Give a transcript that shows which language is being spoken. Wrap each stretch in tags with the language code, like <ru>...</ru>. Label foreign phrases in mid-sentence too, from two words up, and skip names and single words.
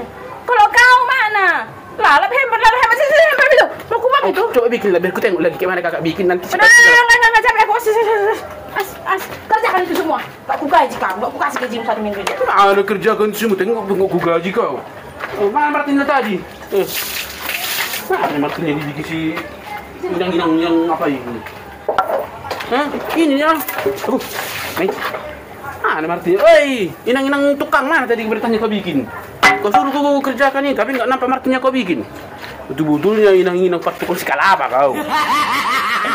<id>Kalau kau mana? Lalap hebat itu. Mau ku buat itu. Coba bikin lah, biar ku tengok lagi kayak mana kakak bikin nanti. Nggak capek aku. Kerjakan itu semua. Nggak ku gaji kau, nggak ku kasih gajimu 1 minggu. Ada kerjakan semua, tengok ku gaji kau. Mana Martinnya tadi? Mana Martinnya dibikin si inang-inang yang apa ini? Ini ya. Nih. Mana Martinnya? Oi, inang-inang tukang mana tadi bertanya kau bikin? Kau suruh kau kerjakan ini, tapi nggak nampak Martinnya kau bikin. Betul-betulnya inang-inang partikul skala apa kau?</id>